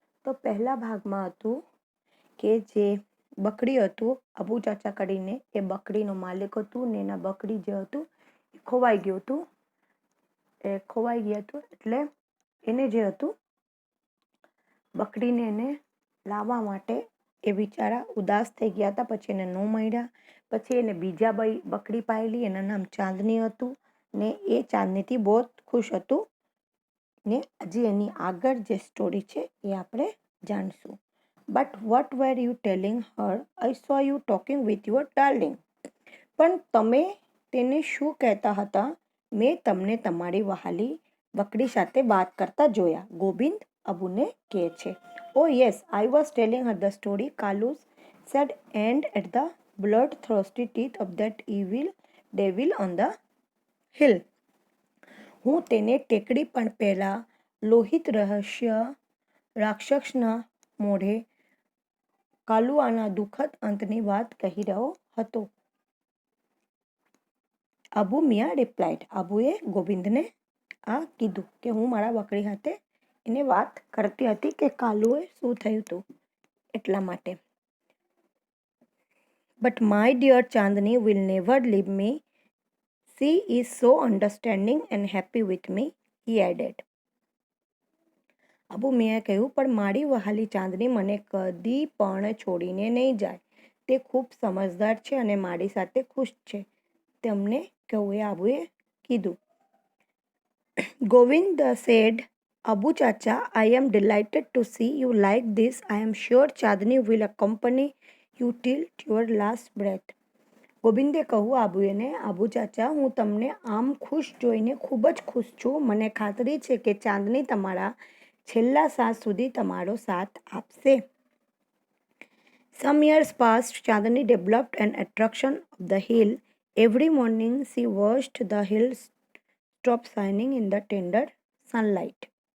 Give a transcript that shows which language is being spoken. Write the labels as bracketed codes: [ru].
[gu] તો પહેલા ભાગમાં હતું કે જે બકરી હતું અબુ ચાચા કરીને એ બકરીનો માલિક હતું ને એના બકરી જે હતું એ ખોવાઈ ગયા હતું એટલે એને જે હતું બકરીને એને લાવવા માટે એ બિચારા ઉદાસ થઈ ગયા હતા. પછી એને ન મળ્યા. પછી એને બીજા બકરી પાયેલી, એનું નામ ચાંદની હતું ને એ ચાંદનીથી બહુ ખુશ હતું ને હજી એની આગળ જે સ્ટોરી છે એ આપણે જાણશું. [en] But what were you telling her? I saw you talking with your darling. [gu] પણ તમે તેને શું કહેતા હતા? મેં તમને તમારી વહાલી બકરી સાથે વાત કરતા જોયા, ગોવિંદ અબુને કહે છે. [en] Oh yes, I was telling her the story, Kalu said, and at the bloodthirsty teeth of that evil devil on the hill. [gu] હું તેને ટેકડી પણ પહેલા લોહિત રહસ્ય રાક્ષસના મોઢે કાલુઆના દુઃખદ અંતની વાત કહી રહ્યો હતો. અબુ મિયા રિપ્લાઇડ. અબુએ ગોવિંદને આ કીધું કે હું મારા બકરી સાથે એને વાત કરતી હતી કે કાલુએ શું થયું હતું એટલા માટે. [en] But my dear Chandni will never leave me. She is so understanding and happy with me, he added. [gu] Abu મિયાએ કહ્યું, પણ મારી વહાલી ચાંદની મને કદી પણ છોડીને નહીં જાય. તે ખૂબ સમજદાર છે અને મારી સાથે ખુશ છે. તેમને કહ્યું એ અબુએ કીધું. [en] Govind said, Abu Chacha, I am delighted to see you like this. I am sure Chandni will accompany you till your last breath. [gu] ગોવિંદે કહ્યું આબુને, આબુ ચાચા, હું તમને આમ ખુશ જોઈને ખૂબ જ ખુશ છું. મને ખાતરી છે કે ચાંદની તમારા છેલ્લા શ્વાસ સુધી તમારો સાથ આપશે. [en] Some years passed. Chandni developed an attraction of the hill. Every morning she watched the hills stop shining in the tender sunlight.